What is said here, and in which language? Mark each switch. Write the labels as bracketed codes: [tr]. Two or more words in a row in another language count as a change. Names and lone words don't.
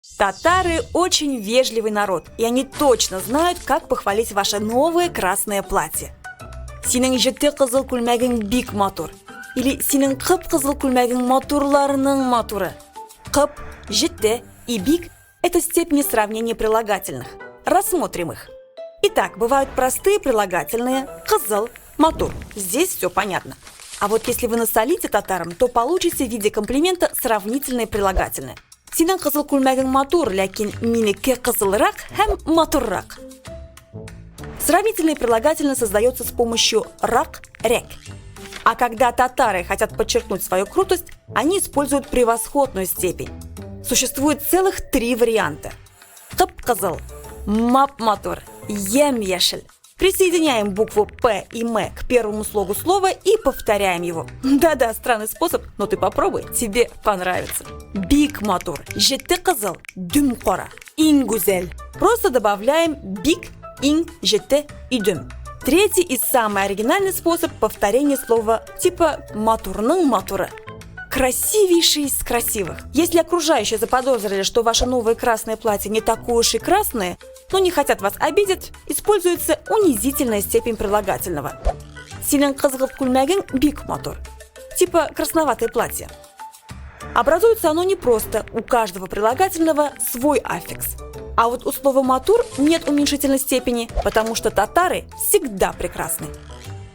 [ru] Татары очень вежливый народ, и они точно знают, как похвалить ваше новое красное платье. [tt] Синең җете кызыл күлмәгең бик матур. Или синең кып-кызыл күлмәгең матурларның матуры. Кып, җете и бик – [ru] это степени сравнения прилагательных. Рассмотрим их. Итак, бывают простые прилагательные [tt] кызыл, матур. [ru] Здесь все понятно. А вот если вы насолите татарам, то получите в виде комплимента сравнительные прилагательные. [tt] Синең кызыл күлмәгең матур, ләкин минеке кызылрак һәм матуррак. [ru] Сравнительное прилагательное создается с помощью [tt] рак, рек. [ru] А когда татары хотят подчеркнуть свою крутость, они используют превосходную степень. Существует целых 3 варианта. [tt] Кып-кызыл, мап-матур, ем-яшель. [ru] Присоединяем букву «п» и «м» к первому слогу слова и повторяем его. Да-да, странный способ, но ты попробуй, тебе понравится. [tt] Бик матур, жеті кызыл, дүм қора, иң гүзел. [ru] Просто добавляем [tt] бик, иң, жеті и дүм. [ru] Третий и самый оригинальный способ повторения слова типа [tt] матурның матуры. [ru] Красивейший из красивых. Если окружающие заподозрили, что ваше новое красное платье не такое уж и красное, но не хотят вас обидеть, используется унизительная степень прилагательного. [tt] Синең кызгылт күлмәгең бик матур. [ru] Типа красноватое платье. Образуется оно не просто, у каждого прилагательного свой аффикс. А вот у слова матур нет уменьшительной степени, потому что татары всегда прекрасны.